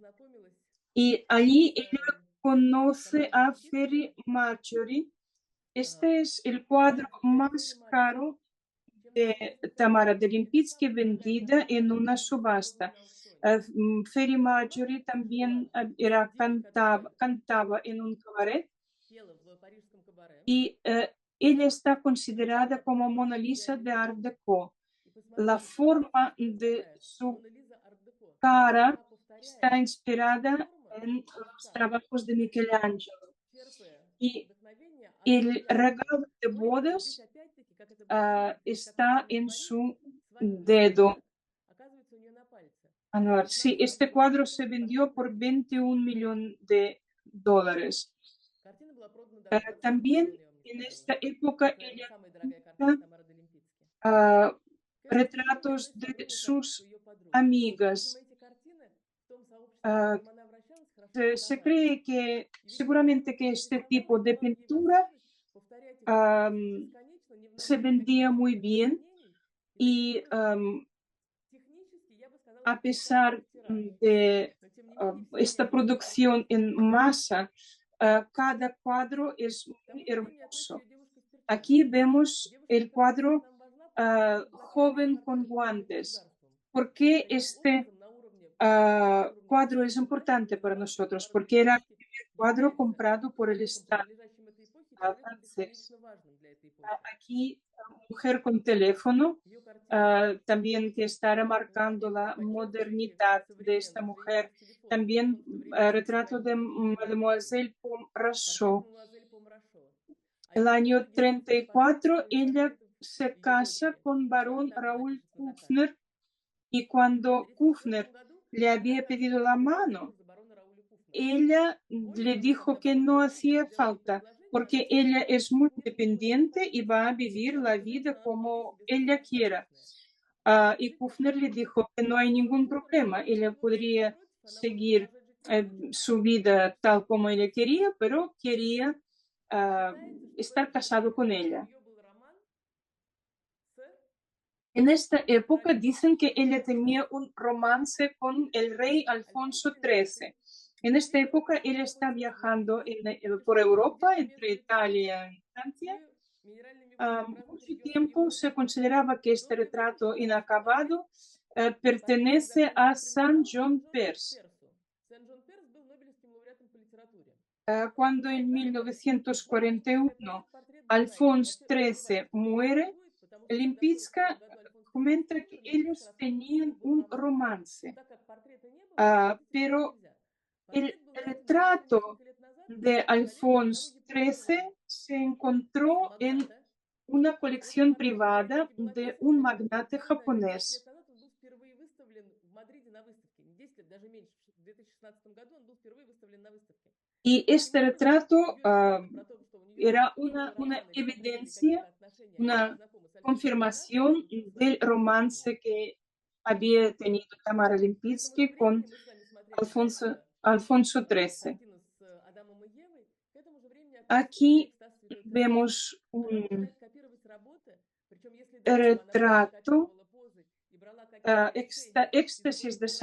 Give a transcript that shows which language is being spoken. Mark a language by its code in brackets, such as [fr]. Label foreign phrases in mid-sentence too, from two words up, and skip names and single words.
[es] Y allí ella conoce a Ferry Marjorie. Este es el cuadro más caro de Tamara de Lipinska vendida en una subasta. Freddie Mercury también cantaba en un cabaret [ru] пела в парижском кабаре. [es] y ella está considerada como Mona Lisa de Art Deco. [ru] И [es] La [ru] посмотрите, [es] forma [ru] что это [es] de [ru] такая [es] su [ru] Мона Лиза арт-деко. [es] cara [ru] Она повторяет [es] está inspirada [ru] формы [es] en los [ru] лица, [es] trabajos de Michelangelo. [ru] черпая [es] Y [ru] вдохновение от [es] el [ru] пейзажа. [es] regalo de [ru] Но здесь [es] bodas [ru] опять-таки, как это было чудо, как мы с [es] está [ru] вами [es] en [ru] говорили, [es] su [ru] свадебное [es] dedo [ru] платье оказывается у нее на пальце. [es] anual. Sí, [ru] 16 [es] este [ru] апреля [es] cuadro [ru] 1900 [es] se vendió [ru] портретная [es] por 21 millones de dólares. [ru] картина была продана даже 20 [es] También [ru] миллионов, я вам не [es] en [ru] сказала. [es] esta época [ru] Это, наверное, [es] ella [ru] самая дорогая картина [es] pinta [ru] Тамары Долимпицки. К этому течению [es] retratos [ru] относится [es] de [ru] огромное количество [es] sus [ru] ее подруг. Видимо, [es] amigas. [ru] эти картины в том сообществе, в котором она вращалась, хорошо [es] Se [ru] продавались. [es] cree que [ru] И, видимо, поэтому [es] seguramente que [ru] ей [es] este [ru] доставалось, [es] tipo de [ru] давало ей [es] pintura [ru] возможность повторять их фотографии am, бесконечно, не [es] se [ru] внося никаких [es] vendía muy [ru] особых [es] bien [ru] изменений. И таким [es] y [ru] образом, технически, я бы сказала, [es] a [ru] сокращать [es] pesar [ru] свой тираж. [es] de [ru] Но, тем не менее, все эти [es] esta [ru] огромные [es] producción [ru] картины, [es] en masa, cada cuadro es [ru] к [es] muy [ru] тому времени относится [es] hermoso. [ru] ее девушка в [es] Aquí [ru] перчатках. [es] vemos [ru] Девушка в [es] el [ru] перчатках [es] cuadro [ru] нам важна, потому что это злочастный [es] joven con [ru] портрет главы [es] guantes. [ru] государства. [es] ¿Por [ru] И [es] qué [ru] таким [es] este [ru] образом, на уровне [es] cuadro es [ru] официальной власти [es] importante para [ru] признавать, что [es] nosotros? [ru] Тамара [es] Porque era [ru] Долимпицкий [es] el cuadro [ru] является [es] comprado por el [ru] человеком, [es] Estado [ru] принадлежащим этой эпохе, и человеком [es] francés. [ru] бесконечно важным для этой эпохи. [es] Aquí, mujer con teléfono, [ru] Ее картины, [es] también que está remarcando [ru] наконец-то [es] la [ru] подчеркивающие [es] modernidad de esta [ru] современность [es] mujer. [ru] женщины с телефоном, [es] También [ru] но в то время очень [es] retrato de [ru] симпатичной фотографии. [es] Mademoiselle [ru] Портрет [es] Pomerachot. [ru] мадемуазель Помрашо. [es] El [ru] Один из [es] año [ru] немногих случаев поставки [es] 34 [ru] своих [es] ella [ru] портретов [es] se [ru] ее [es] casa [ru] дочери, [es] con [ru] причем [es] barón [ru] она [es] Raúl [ru] автоматически на заказ. [es] Kufner y [ru] В [es] cuando [ru] 1934 [es] Kufner [ru] году [es] le [ru] она [es] había pedido [ru] оказывается [es] la [ru] выдавать [es] mano, [ru] замуж за барона Рауля Куфнера. [es] ella [ru] Более [es] le [ru] того, [es] dijo [ru] когда [es] que [ru] барон [es] no [ru] Рауль [es] hacía [ru] Куфнер делал ей [es] falta [ru] предложение, [es] porque [ru] она [es] ella [ru] сказала, [es] es [ru] что [es] muy [ru] нет никакой [es] independiente y [ru] необходимости. [es] va a vivir [ru] И, [es] la vida [ru] разумеется, она вполне [es] como [ru] себе [es] ella [ru] сама [es] quiera. [ru] достаточная. [es] Y [ru] Жить [es] Kufner [ru] нормально [es] le [ru] будет. [es] dijo que no hay [ru] Но [es] ningún [ru] Куфнер был [es] problema, ella [ru] очень вовсе не [es] podría [ru] против, она может [es] seguir [ru] продолжать жить как хочет. [es] su vida tal como ella quería, pero quería [ru] Считается, что в [es] estar [ru] это [es] casado [ru] время [es] con [ru] у [es] ella. [ru] нее был роман с [es] En esta época [ru] королем [es] dicen que ella [ru] Франции [es] tenía un romance con el rey [ru] Альфонс [es] Alfonso [ru] XIII. [es] XIII. En esta [ru] Первый [es] época [ru] роман [es] ella [ru] был [es] está [ru] окончен [es] viajando [ru] смертью [es] por [ru] путешествуя [es] Europa, [ru] где-то [es] entre [ru] между Парижем [es] Italia y Francia. [ru] и минеральными водами в разных [es] Mucho [ru] регионах [es] tiempo [ru] Европы. [es] se consideraba que [ru] До [es] este [ru] того [es] retrato [ru] времени, что портрет, [es] inacabado [ru] портрет [es] pertenece a [ru] изначально [es] Saint [ru] принадлежал [es] John [ru] Сен-Жоржу [es] Perse. [ru] Персу. Сен-Жон Перс был Нобелевским лауреатом по литературе. [es] Cuando en [ru] Однако, более того, сказать, [es] 1941 [ru] этот портрет был найден. [es] Alfonso [ru] Вообще, [es] XIII [ru] скрывать не [es] muere, [ru] существует, потому что когда в Лимпицка 1942 году Альфонс XIII [es] comenta que [ru] умер, Лимпицка [es] ellos [ru] рассказывала, что у [es] tenían [ru] них был [es] un [ru] роман. Но [es] romance. [ru] так как портрета не было, свидетельствовать [es] Pero [ru] нельзя. [es] el [ru] Портрет был найден буквально [es] retrato [ru] несколько лет назад [es] de [ru] ее коллегой, одного [es] Alfonso [ru] японского [es] XIII se encontró en [ru] магната. [es] una [ru] Этот [es] colección [ru] портрет [es] privada [ru] периодически был [es] de [ru] описан [es] un [ru] как [es] magnate [ru] буквально 10 лет [es] japonés. [ru] назад он был впервые выставлен в Мадриде на выставке. Не 10 лет, даже меньше. В 2016 году он был впервые выставлен на выставке. [es] Y [ru] Таким [es] este [ru] образом, [es] retrato [ru] ее историю про то, что у нее [es] era [ru] был [es] una [ru] роман или там были [es] evidencia, [ru] какие-то отношения, они были [es] una [ru] знакомы с Альфонсом XIII, [es] confirmación [ru] случилось в [es] del [ru] начале 90-х. [es] romance que había tenido Tamara [ru] К этому же [es] Lempitsky con [ru] времени мы с вами смотрели до этого [es] Alfonso XIII. [ru] картину с Адамом и Евой. К этому же времени оказывается, что [es] Aquí [ru] «Экстаз Святой Терезы». [es] vemos [ru] Она [es] un [ru] начинает копировать работы, причем если до этого она просто [es] retrato, [ru] копировала позы и брала какие-то решения из [es] Éxtasis de